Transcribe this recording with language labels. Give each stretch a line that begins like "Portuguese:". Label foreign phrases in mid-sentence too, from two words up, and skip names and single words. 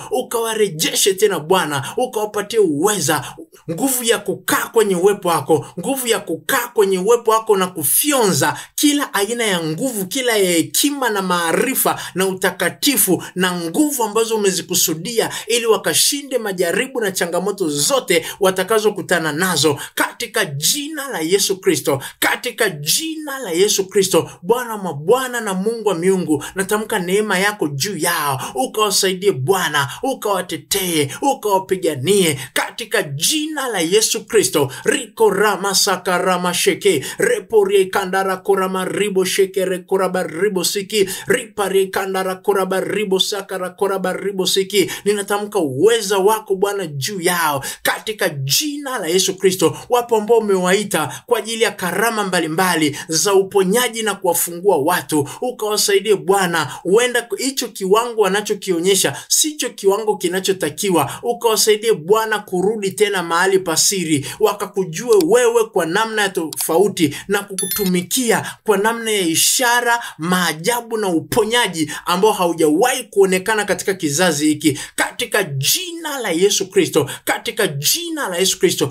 Swahili: Ukawarejeshe tena Bwana, ukawapatie uweza, nguvu ya kukaa kwenye uwepo wako, nguvu ya kukaa kwenye uwepo wako na kufyonza kila aina ya nguvu, kila ya hekima na maarifa na utakatifu na nguvu ambazo umezikusudia, ili wakashinde majaribu na changamoto zote watakazokutana nazo katika jina la Yesu Kristo, katika jina la Yesu Kristo. Bwana wa mabwana na Mungu wa miungu, natamka neema yako juu yao, ukawasaidie Bwana, ukawatetee, ukawapiganie katika jina la Yesu Kristo. Riko rama sakarama sheke repori kandara korama ribo sheke rekoraba ribo siki ripari kandara koraba ribo sakara koraba ribo siki. Ninatamka uweza wako Bwana juu yao katika jina la Yesu Kristo. Wapo ambao umewaita kwa ajili ya karama mbalimbali za uponyaji na kuwafungua watu, ukawasaidie Bwana. Huenda hicho kiwango wanachokionyesha sicho kiwango kinachotakiwa, ukawasaidie Bwana kurudi tena mahali pasiri, wakakujue wewe kwa namna ya tofauti na kukutumikia kwa namna ya ishara, maajabu na uponyaji ambao haujawahi kuonekana katika kizazi hiki, katika jina la Yesu Kristo, katika jina la Yesu Kristo.